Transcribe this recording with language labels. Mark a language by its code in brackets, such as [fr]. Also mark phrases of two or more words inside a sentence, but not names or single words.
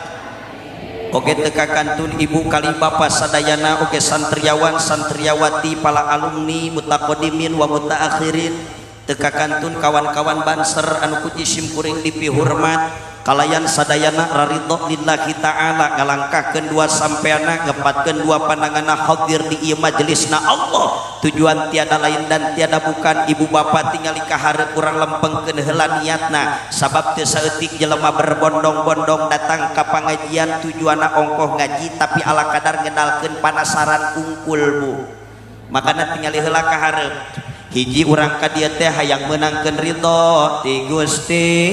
[su] Oke teka kantun ibu kali bapak sadayana oke santriawan santriawati pala alumni [ar] متقدمين ومتأخرين [su] teka kantun kawan-kawan banser anu ku jisim kuring dipihormat kalayan sadayana raridho [ar] لله تعالى [su] ngalangkahkeun dua sampeana ngepatkeun dua pandanganna hadir di ieu majelisna Allah tujuan [id] tiada lain dan tiada bukan [su] ibu bapak tingali ka hareup urang lempengkeun heula niatna sabab teu saeutik jelema berbondong-bondong datang ka pangajian tujuanna ongkoh ngaji tapi ala kadar ngenalkeun panasaran ungkul bu makana tingali heula ka hareup hiji urang ka dieu teh hayang meunangkeun ridho ti Gusti